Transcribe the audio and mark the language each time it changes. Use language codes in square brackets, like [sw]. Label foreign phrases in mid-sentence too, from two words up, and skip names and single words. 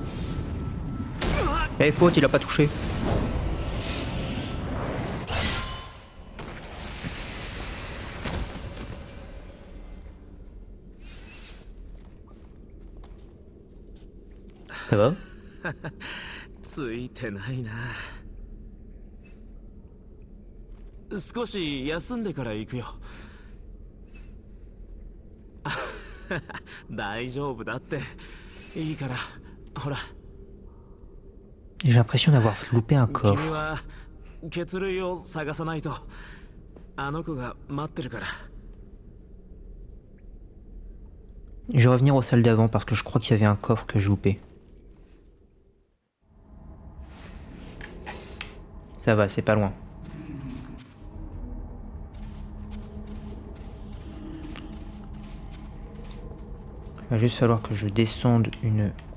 [fr] Eh, faute, il a pas touché. Ça va? [ja] ついてないな。少し休んでから行くよ。大丈夫だって。いいから、ほら。 [fr] J'ai l'impression d'avoir loupé un coffre. [ja] 君は血類を探さないと。あの子が待ってるから。 [fr] Je vais revenir aux salles d'avant parce que je crois qu'il y avait un coffre que j'ai loupé. Ça va, c'est pas loin. Il va juste falloir que je descende une...